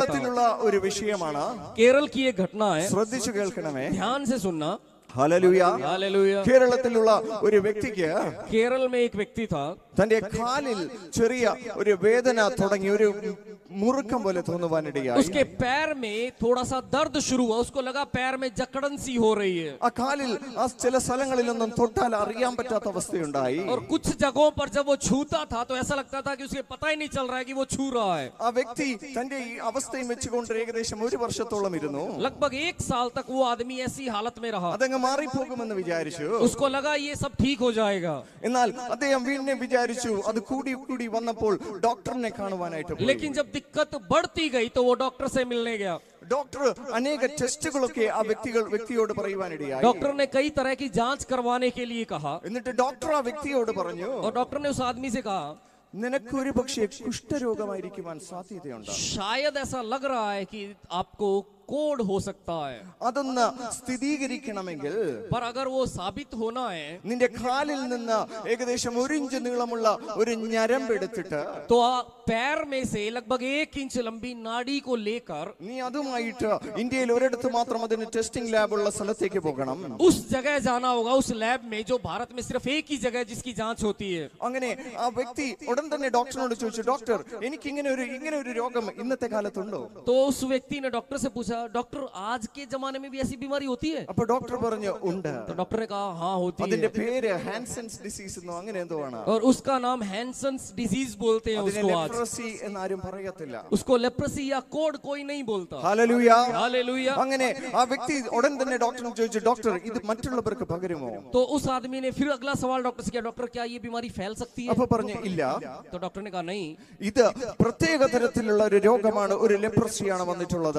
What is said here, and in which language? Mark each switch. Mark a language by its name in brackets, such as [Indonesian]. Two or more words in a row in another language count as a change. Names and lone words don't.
[Malayalam] കേരളത്തിലുള്ള ഒരു വിഷയമാണ്. [Hindi] केरल की एक घटना है, [Malayalam] ശ്രദ്ധിച്ചു കേൾക്കണമേ. [Hindi] ध्यान से सुनना. [Malayalam] ഹല്ലേലൂയ. [Hindi] हालेलुया. [Malayalam] കേരളത്തിലുള്ള ഒരു വ്യക്തിക്ക് [Hindi] केरल में एक व्यक्ति था, [Malayalam] തന്റെ കാലിൽ ചെറിയ ഒരു വേദന തുടങ്ങി, ഒരു മുറുക്കം പോലെ തോന്നുവാനിടയായി. [Hindi] उसके पैर में थोड़ा सा दर्द शुरू हुआ. उसको लगा पैर में जकड़न सी हो रही है [Malayalam] ആ കാലിൽ ആ ചില സ്ഥലങ്ങളിലൊന്നും തൊട്ടാൽ അറിയാൻ പറ്റാത്ത അവസ്ഥയുണ്ടായി. [Hindi] और कुछ जगहों पर जब वो छूता था तो ऐसा लगता था कि उसे पता ही नहीं चल रहा है कि वो छू रहा है. [Malayalam] ആ വ്യക്തി തന്റെ ഈ അവസ്ഥയും വെച്ചുകൊണ്ട് ഏകദേശം ഒരു വർഷത്തോളം ഇരുന്നു. [Hindi] लगभग 1 साल तक वो आदमी ऐसी हालत में रहा. [Malayalam] അതങ്ങ് മാറിപ്പോകുമെന്ന് വിചാരിച്ചു. [Hindi] उसको लगा ये सब ठीक हो जाएगा. [Malayalam] എന്നാൽ അദ്ദേഹം വീണ്ടും വിചാരിച്ചു. അത് കൂടി കൂടി വന്നപ്പോൾ ഡോക്ടറിനെ കാണുവാനായിട്ട് പോയി. [Hindi] लेकिन जब दिक्कत बढ़ती गई तो वो डॉक्टर से मिलने गया. [Malayalam] ഡോക്ടർ അനേക ടെസ്റ്റുകളൊക്കെ ആ വ്യക്തിയോട് പറയുവാനിടയായി. [Hindi] डॉक्टर ने कई तरह की जांच करवाने के लिए कहा [Malayalam] എന്നിട്ട് ഡോക്ടർ ആ വ്യക്തിയോട് പറഞ്ഞു, [Hindi] और डॉक्टर ने उस आदमी से कहा [Malayalam] നിനക്കൊരു പക്ഷേ കുഷ്ഠരോഗമായിരിക്കുവാൻ സാധ്യതയുണ്ട്. [Hindi] शायद ऐसा लग रहा है कि आपको कोढ़ हो सकता है. [Malayalam] അതൊന്ന് സ്ഥിരീകരിക്കണമെങ്കിൽ [Hindi] पर अगर वो साबित होना है [Malayalam] നിന്റെ കാലിൽ നിന്ന് ഏകദേശം 1 ഇഞ്ച് നീളമുള്ള ഒരു ഞരമ്പ് എടുത്തിട്ട് [Hindi] तो पैर में से लगभग 1 इंच लंबी नाड़ी को लेकर [Malayalam] നീ അതുമായിട്ട് ഇന്ത്യയിൽ ഒരിടത്ത് മാത്രം അതിന് [English] testing lab [Malayalam] ഉള്ള സ്ഥലത്തേക്ക് പോകണം. [Hindi] उस जगह जाना होगा, उस लैब में जो भारत में सिर्फ एक ही जगह जिसकी जांच होती है. [Malayalam] അങ്ങനെ ആ വ്യക്തി ഉടൻ തന്നെ ഡോക്ടറിനോട് ചോദിച്ചു, ഡോക്ടർ എനിക്ക് ഇങ്ങനെ ഒരു രോഗം ഇന്നത്തെ കാലത്തുണ്ടോ? [Hindi] तो उस व्यक्ति ने डॉक्टर से पूछा, डॉक्टर आज के जमाने में भी ऐसी बीमारी होती है? [Malayalam] അപ്പൊ ഡോക്ടർ പറഞ്ഞു ഉണ്ട്. [Hindi] तो डॉक्टर ने कहा हाँ होती [Malayalam] അതിന്റെ [Hindi] है. [Malayalam] പേര് [English] Hansen's disease [Malayalam] എന്നോ അങ്ങനെ എന്തോ ആണ്. [Hindi] और उसका नाम [English] Hansen's disease [Hindi] बोलते हैं [Malayalam] അതിനെ [Hindi] उसको आज. [Malayalam] ലെപ്രസി എന്നാരും പറയത്തില്ല. [Hindi] उसको लेप्रेसी या कोढ़ कोई नहीं बोलता. [Malayalam] ഹല്ലേലൂയ. [Hindi] हालेलुया. [Malayalam] അങ്ങനെ ആ വ്യക്തി ഉടൻ തന്നെ ഡോക്ടറിനോട് ചോദിച്ചു, ഡോക്ടർ ഇത് മറ്റുള്ളവർക്ക് പകരുമോ? [Hindi] तो उस आदमी ने फिर अगला सवाल डॉक्टर से किया, डॉक्टर क्या ये बीमारी फैल सकती है? [Malayalam] അപ്പൊ പറഞ്ഞു ഇല്ല. [Hindi] तो डॉक्टर ने कहा नहीं, [Malayalam] ഇത് പ്രത്യേക തരത്തിലുള്ള ഒരു രോഗമാണ്, ഒരു ലെപ്രസിയാണ് വന്നിട്ടുള്ളത്.